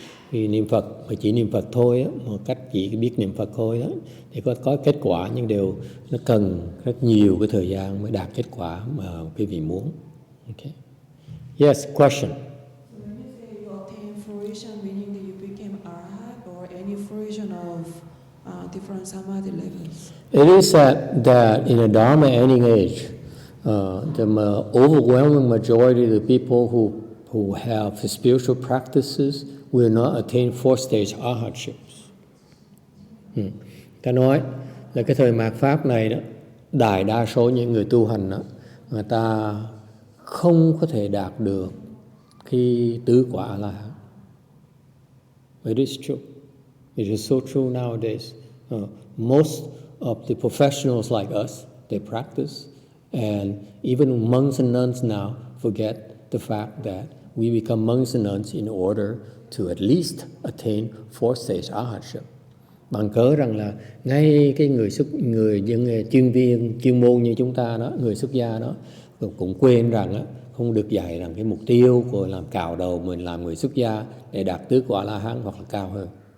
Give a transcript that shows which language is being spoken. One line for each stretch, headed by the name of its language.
Vietnamese: Khi niệm Phật mà chỉ niệm Phật thôi á, một cách chỉ biết niệm Phật thôi á, thì có kết quả, nhưng đều nó cần rất nhiều cái thời gian mới đạt kết quả mà quý vị muốn.
English: Okay. Yes, question. When you say you obtain fruition, meaning that you became arhat or any fruition of different samadhi levels? It is said that in a Dharma ending age, the overwhelming majority of the people who have the spiritual practices will not attain fourth stage arhatships.
Vietnamese: Ta nói là cái thời mạt Pháp này đó, đại đa số những người tu hành đó, người ta không có thể đạt được khi tứ quả A-la-hán.
English: It is true. It is so true nowadays. Most of the professionals like us, they practice, and even monks and nuns now forget the fact that we become monks and nuns in order to at least attain fourth stage arhatship.
Vietnamese: Bằng cớ rằng là ngay cái người những chuyên môn như chúng ta đó, người xuất gia đó, cũng quên rằng đó, không được dạy rằng cái mục tiêu của làm cạo đầu mình làm người xuất gia để đạt tứ quả La-hán hoặc là cao hơn.